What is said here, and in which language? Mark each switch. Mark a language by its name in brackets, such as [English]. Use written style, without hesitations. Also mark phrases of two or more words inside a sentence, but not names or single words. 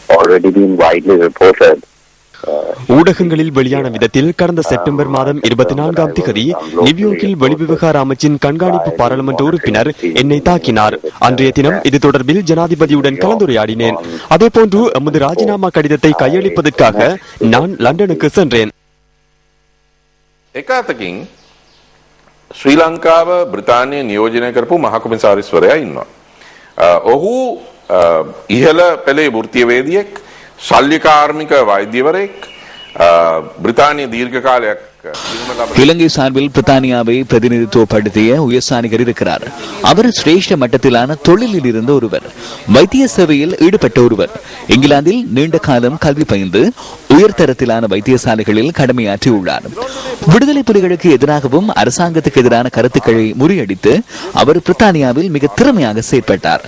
[Tamil] ஊடகங்களில் வெளியான விதத்தில் கடந்த செப்டம்பர் மாதம் 24ஆம் தேதி நியூயார்க்கில் வெளிவிவகார அமைச்சின் கண்காணிப்பு பாராளுமன்ற உறுப்பினர் என்னை தாக்கினார். அன்றைய தினம் இது தொடர்பில் ஜனாதிபதியுடன் கலந்துரையாடினேன். அதேபோன்று எமது ராஜினாமா கடிதத்தை கையளிப்பதற்காக நான் லண்டனுக்கு சென்றேன். [Sinhala] ශ්‍රී ලංකාව බ්‍රිතාන්‍ය නියෝජනය කරපු මහකොමසාරිස්වරයා ඉන්නවා. ඔහු ඉහළ පෙළේ වෘත්තීයවේදියෙක්, ශල්‍ය කාර්මික වෛද්‍යවරයෙක්, බ්‍රිතාන්‍ය දීර්ඝ කාලයක් [Tamil] இலங்கை சார்பில் பிரித்தானியாவை பிரதிநிதித்துவப்படுத்திய உயர்ஸ்தானிகர் இருக்கிறார். அவர் சிரேஷ்ட மட்டத்திலான தொழிலில் இருந்த ஒருவர், வைத்திய சேவையில் ஈடுபட்ட ஒருவர், இங்கிலாந்தில் நீண்ட காலம் கல்வி பயின்று உயர்தரத்திலான வைத்தியசாலைகளில் கடமையாற்றியுள்ளார். விடுதலை புலிகளுக்கு எதிராகவும் அரசாங்கத்துக்கு எதிரான கருத்துக்களை முறியடித்து அவர் பிரித்தானியாவில் மிக திறமையாக செயற்பட்டார்.